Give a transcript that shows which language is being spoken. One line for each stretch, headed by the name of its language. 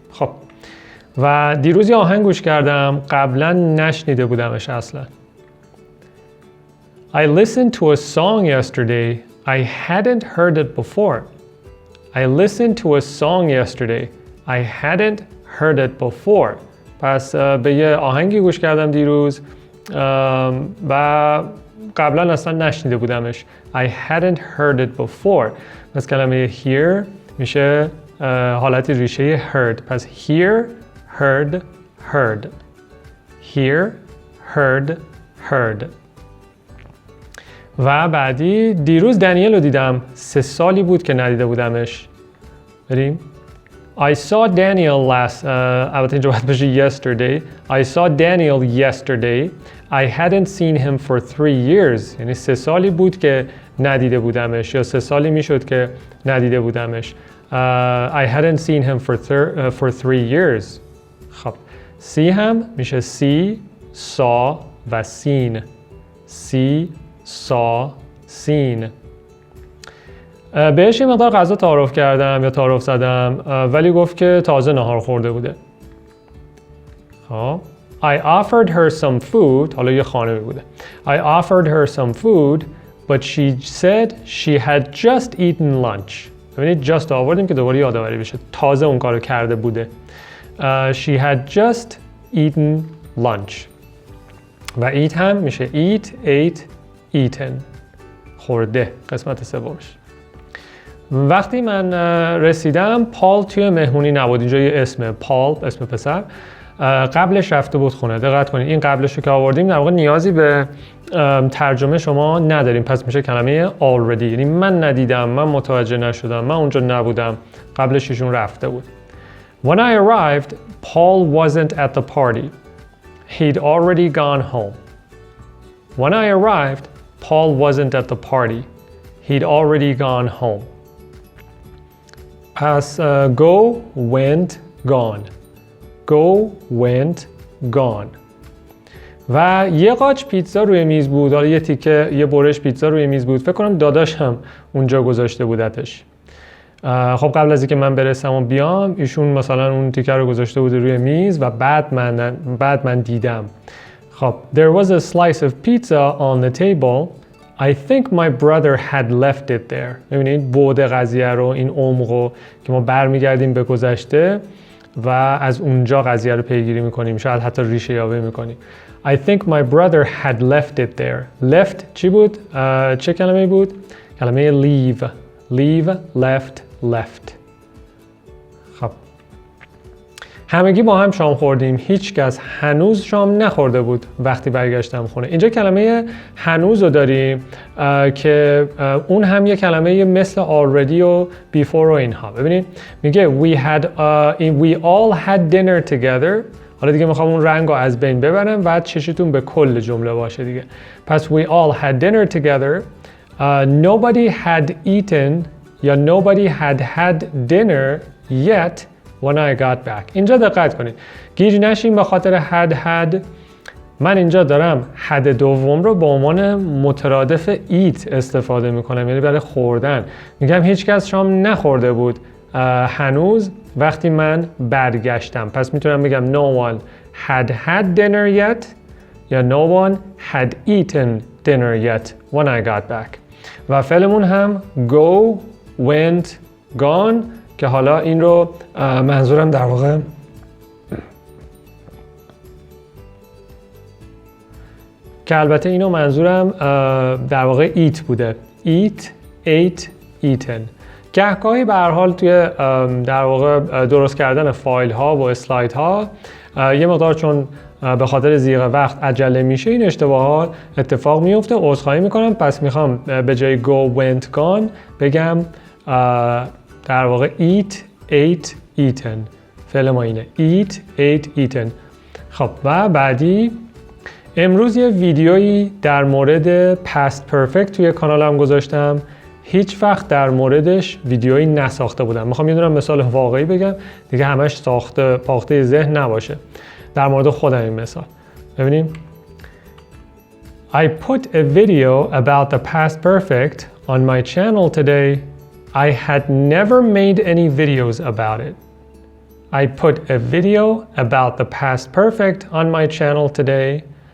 Persian: خب و دیروز یه آهنگ گوش کردم، قبلا نشنیده بودمش اصلا.
English: I listened to a song yesterday. I hadn't heard it before. I listened to a song yesterday. I hadn't heard it before.
Persian: پس به یه آهنگی گوش کردم دیروز و قبلا اصلا نشنیده بودمش.
English: I hadn't heard it before.
Persian: پس کلمه hear میشه حالت ریشه heard.
English: پس hear, heard, heard. Hear, heard, heard.
Persian: و بعدی دیروز دنیل رو دیدم، 3 سالی بود که ندیده بودمش. بریم.
English: I saw Daniel
Persian: البته اینجا باید بشه yesterday.
English: I saw Daniel yesterday. I hadn't seen him for 3 years.
Persian: یعنی 3 سالی بود که ندیده بودمش یا 3 سالی میشد که ندیده بودمش.
English: I hadn't seen him for 3 years.
Persian: خب see هم میشه
English: see, saw و seen. See, saw, seen.
Persian: بهش یه مقدار غذا تعارف کردم یا تعارف زدم ولی گفت که تازه نهار خورده بوده.
English: خب I offered her some food.
Persian: حالا یه خانمی بوده.
English: I offered her some food but she said she had just eaten lunch.
Persian: ببینید just آوردیم که دوباره یادآوری بشه، تازه اون کارو کرده بوده.
English: She had just eaten lunch.
Persian: و eat هم میشه
English: eat, ate, eaten.
Persian: خورده قسمت سومش. وقتی من رسیدم پال توی مهمونی نبود. اینجا یه اسمه پال، اسم پسر، قبلش رفته بود خونه. دقت کنید این قبلش رو که آوردیم در واقع نیازی به ترجمه شما نداریم، پس میشه کلمه already یعنی من ندیدم، من متوجه نشدم، من اونجا نبودم، قبلش ایشون رفته بود.
English: When I arrived, Paul wasn't at the party. He'd already gone home. When I arrived, Paul wasn't at the party. He'd already gone home.
Persian: پس
English: go, went, gone. Go, went, gone.
Persian: و یه قاچ پیتزا روی میز بود. حالا یه تیکه، یه برش پیتزا روی میز بود. فکر کنم داداش هم اونجا گذاشته بودتش. خب قبل از اینکه من برسم و بیام ایشون مثلا اون تیکه رو گذاشته بود روی میز و بعد من دیدم.
English: خب there was a slice of pizza on the table. I think my brother had left it there.
Persian: ببینید بعد قضیه رو، این عمقو که ما برمیگردیم به گذشته و از اونجا قضیه رو پیگیری میکنیم، شاید حتی ریشه یابی میکنیم.
English: I think my brother had left it there.
Persian: Left چی بود؟ چه کلمه بود؟ کلمه leave.
English: Leave, left, left.
Persian: خب همگی با هم شام خوردیم. هیچ کس هنوز شام نخورده بود وقتی برگشتم خونه. اینجا کلمه هنوز رو داریم که اون هم یه کلمه مثل already و before و اینها. ببینید میگه
English: we all had dinner together.
Persian: حالا دیگه میخوام اون رنگ رو از بین ببرم و چشتون به کل جمله باشه دیگه.
English: پس we all had dinner together. Nobody had eaten
Persian: یا
English: nobody had dinner yet when I got back.
Persian: اینجا دقت کنید. گیج نشین به خاطر had. من اینجا دارم had دوم رو به عنوان مترادف eat استفاده میکنم، یعنی برای خوردن. میگم هیچ کس شام نخورده بود هنوز وقتی من برگشتم. پس میتونم بگم
English: no one had dinner yet
Persian: یا
English: no one had eaten dinner yet when I got back.
Persian: و فعلمون هم
English: go, went, gone
Persian: که حالا این رو منظورم در واقع که البته اینو منظورم در واقع eat بوده.
English: eat, ate, eaten.
Persian: گهگاهی به هر حال توی در واقع درست کردن فایل ها و اسلاید ها یه مقدار چون به خاطر ضیق وقت عجله میشه این اشتباهات اتفاق میفته. عذرخواهی میکنم. پس میخوام به جای
English: go, went, gone
Persian: بگم در واقع eat,
English: ate eaten.
Persian: فعل ما اینه
English: eat, ate, eaten.
Persian: خب و بعدی امروز یه ویدیویی در مورد past perfect توی کانالم گذاشتم. هیچ وقت در موردش ویدیویی نساخته بودم. میخوام یه دونه مثال واقعی بگم دیگه همش ساخته پاخته ذهن نباشه. در مورد خودم این مثال. ببینیم.
English: I put a video about the past perfect on my channel today. I had never made any videos about it. I put a video about the past perfect on my channel today.